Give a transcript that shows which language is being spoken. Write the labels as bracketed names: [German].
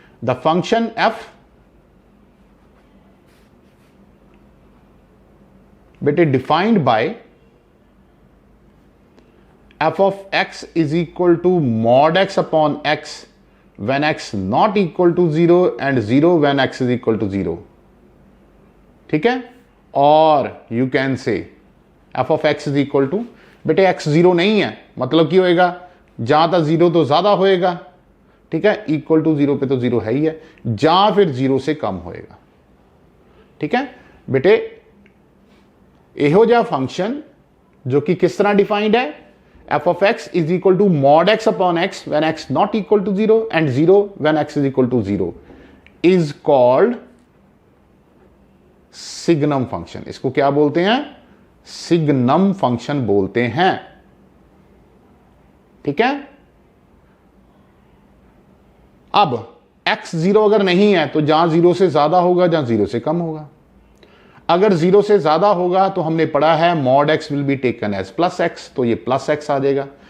[English] the function F [Hindi] बेटे [English] defined by f of x is equal to mod x upon x when x not equal to 0 and 0 when x is equal to 0, [Hindi] ठीक है। और [English] you can say f of x is equal to [Hindi] बेटे x 0 नहीं है, मतलब क्या होएगा? जहां तक 0 तो ज्यादा होएगा, ठीक है। इक्वल टू 0 पे तो 0 है ही है, जहां फिर 0 से कम होएगा, ठीक है बेटे। एहो जा फंक्शन जो कि किस तरह डिफाइंड है? [English] f of x is equal to mod x upon x when x not equal to 0 and 0 when x is equal to 0 is called [Hindi] signum function. इसको क्या बोलते हैं? सिग्नम फंक्शन बोलते हैं। ठीक है। अब x 0 अगर नहीं है तो जहां 0 से ज्यादा होगा, जहां 0 से कम होगा। अगर 0 से ज्यादा होगा तो हमने पढ़ा है mod x [English] will be taken as plus x, [Hindi] तो ये प्लस x आ जाएगा।